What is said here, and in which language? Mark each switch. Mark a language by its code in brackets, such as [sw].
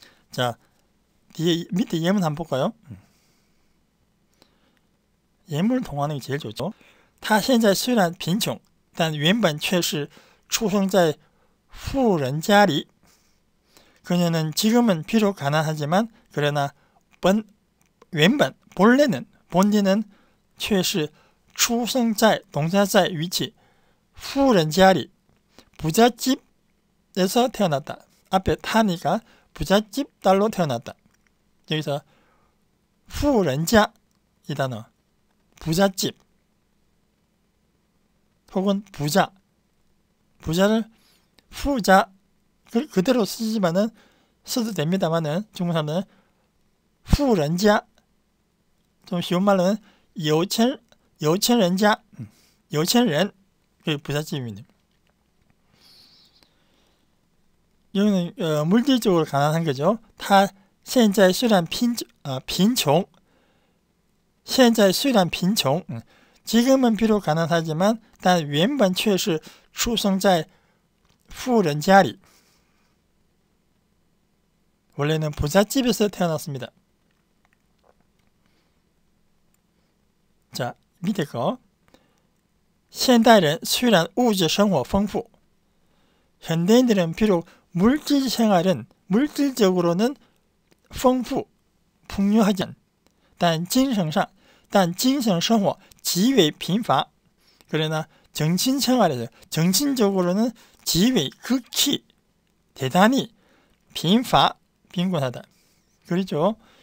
[ko] 자, 밑에 예문 한번 볼까요? 예문을 통하는 게 제일 좋죠. [zh] 他现在虽然贫穷，但原本却是出生在富人家里. [ko] 그녀는 지금은 비록 가난하지만 그러나 본래는 [zh] 却是出生在 [ko] 동사자의 위치 [zh] 富人家里 [ko] 부잣집에서 태어났다. 앞에 타니까 부잣집 딸로 태어났다. 여기서 富人家 이 단어 부잣집 혹은 부자를 후자 그대로 써도 됩니다만은 중국 사람들은 富人家 좀 쉬운 말로는 [zh] 有钱人家 有钱人 [ko] 그 부잣집입니다. 여기는 물질적으로 가난한 거죠. [zh] 他现在虽然贫穷 现在虽然贫穷 [ko] 지금은 비록 가난하지만 [zh] 但原本却是出生在富人家里 [ko] 원래는 부잣집에서 태어났습니다. 자, 밑에 거 [zh] 现代人虽然物质生活丰富 [ko] 현대인들은 비록 물질 생활은 물질적으로는 풍요하지 않, [zh] 但精神生活极为贫乏 [ko] 그러나 정신생활에서 정신적으로는极为 극히 대단히 빈곤하다. 그렇죠?